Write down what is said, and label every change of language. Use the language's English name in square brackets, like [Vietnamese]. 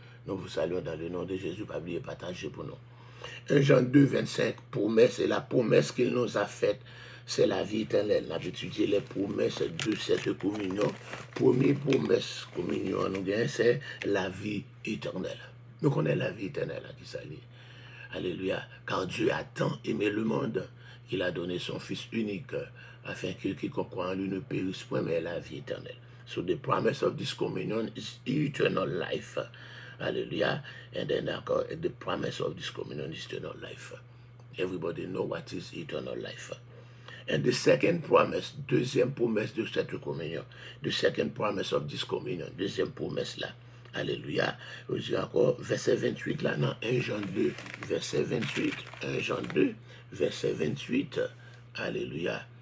[French] Nous vous saluons dans le nom de Jésus. Pas oublier partager pour nous. 1 Jean 2, 25, promesse, et la promesse qu'il nous a faite, c'est la vie éternelle. On a étudié les promesses de cette communion. Première promesse communion, nous gagnons, c'est la vie éternelle. Nous connaissons la vie éternelle qui s'allie. Alléluia. Car Dieu a tant aimé le monde qu'il a donné son Fils unique afin que quiconque croit en lui ne périsse point, mais la vie éternelle. [English] So the promise of this communion is eternal life. Hallelujah. And then the promise of this communion is eternal life. Everybody know what is eternal life. And the second promise, [French] deuxième promesse de cette communion, [English] the second promise of this communion, [French] deuxième promesse là. Alléluia. Je dis encore, verset 28 là, dans 1 Jean 2, verset 28. 1 Jean 2, verset 28. Alléluia.